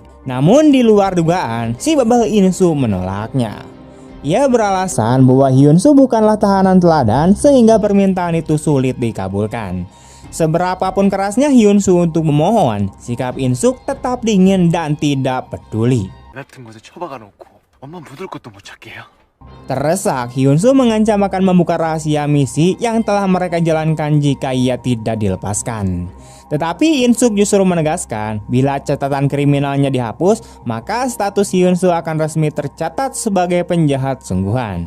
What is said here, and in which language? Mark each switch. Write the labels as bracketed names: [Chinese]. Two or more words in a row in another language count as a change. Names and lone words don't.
[Indonesian] Namun di luar dugaan, si babah In-suk menolaknya. Ia beralasan bahwa Hyun-soo bukanlah tahanan teladan sehingga permintaan itu sulit dikabulkan. Seberapapun kerasnya Hyun-soo untuk memohon, sikap In-suk tetap dingin dan tidak peduli. [Korean] 같은 곳에 처박아 놓고 엄마 묻을 것도 못 찾게 해요. [Indonesian] Terdesak, Hyun-soo mengancam akan membuka rahasia misi yang telah mereka jalankan jika ia tidak dilepaskan. Tetapi In-suk justru menegaskan, bila catatan kriminalnya dihapus, maka status Hyun-soo akan resmi tercatat sebagai penjahat sungguhan.